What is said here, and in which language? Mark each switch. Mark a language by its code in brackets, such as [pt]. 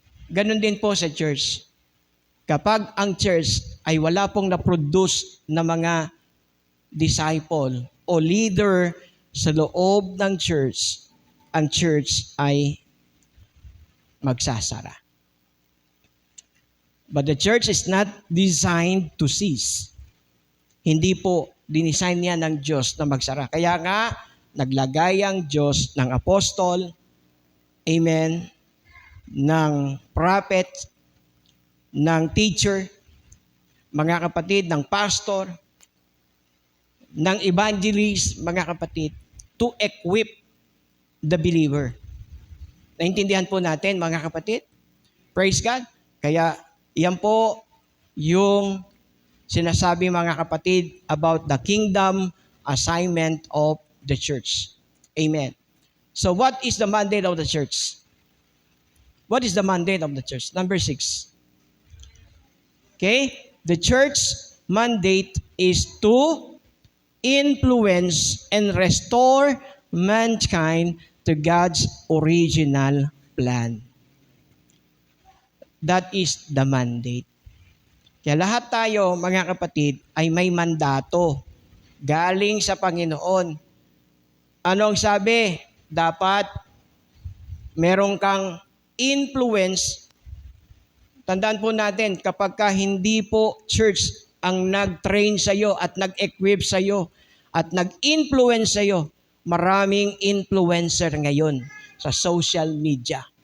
[tl] Ganon din po sa church. Kapag ang church ay wala pong na-produce na mga disciple o leader sa loob ng church, ang church ay magsasara. [en] But the church is not designed to cease. [tl] Hindi po dinisign niya ng Diyos na magsara. Kaya nga, naglagay ang Diyos ng apostol, amen, ng prophet, ng teacher, mga kapatid, ng pastor, ng evangelist, mga kapatid, [en] to equip the believer. [tl] Naintindihan po natin, mga kapatid? [en] Praise God. [tl] Kaya, yan po yung sinasabi, mga kapatid, [en] about the kingdom assignment of the church. [tl] Amen. [en] So, what is the mandate of the church? What is the mandate of the church? Number 6. Okay? The church mandate is to influence and restore mankind to God's original plan. That is the mandate. [tl] Kaya lahat tayo, mga kapatid, ay may mandato galing sa Panginoon. Anong sabi? Dapat meron kang influence. Tandaan po natin, kapag ka hindi po church ang nag-train sa iyo at nag-equip sa iyo at nag-influence sa iyo, maraming influencer ngayon sa social media.